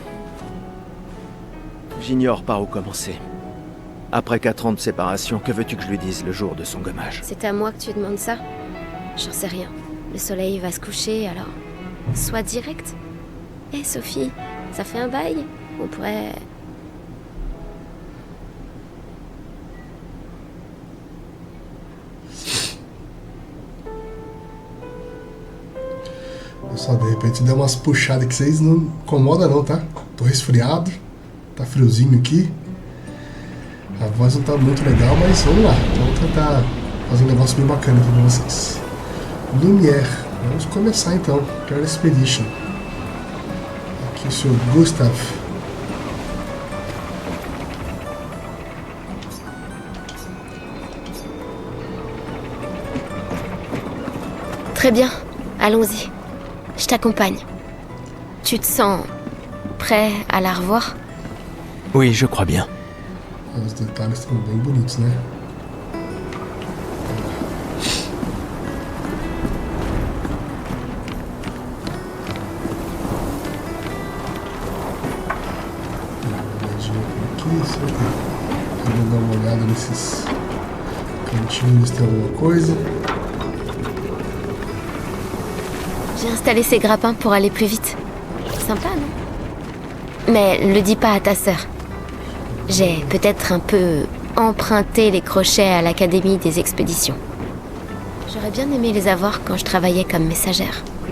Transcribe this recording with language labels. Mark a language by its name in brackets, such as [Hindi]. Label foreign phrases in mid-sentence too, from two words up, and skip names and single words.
[French] j'ignore par où commencer. Après 4 ans de séparation, que veux-tu que je lui dise le jour de son gommage? C'est à moi que tu demandes ça? J'en sais rien. Le soleil va se coucher, alors... sois direct. Hé, Sophie, ça fait un bail? On pourrait... [Portuguese] Pessoal, de repente deu umas puxadas que vocês não incomodam não, tá? Tô resfriado, tá friozinho aqui. A voz não tá muito legal, mas vamos lá. Vamos tentar fazer um negócio bem bacana aqui pra vocês. Lumière. Vamos começar então. Clair Expedition. Aqui o Sr. Gustav. [French] Très bien, allons-y. Je t'accompagne. Tu te sens prêt à la revoir? Oui, je crois bien. [Portuguese] Os detalhes estão bem bonitos, né? Vamos dar uma olhada nesses cantinhos, tem alguma coisa. [French] J'ai installé ces grappins pour aller plus vite. Sympa, non? Mais le dis pas à ta sœur. J'ai peut-être un peu emprunté les crochets à l'Académie des expéditions. J'aurais bien aimé les avoir quand je travaillais comme messagère.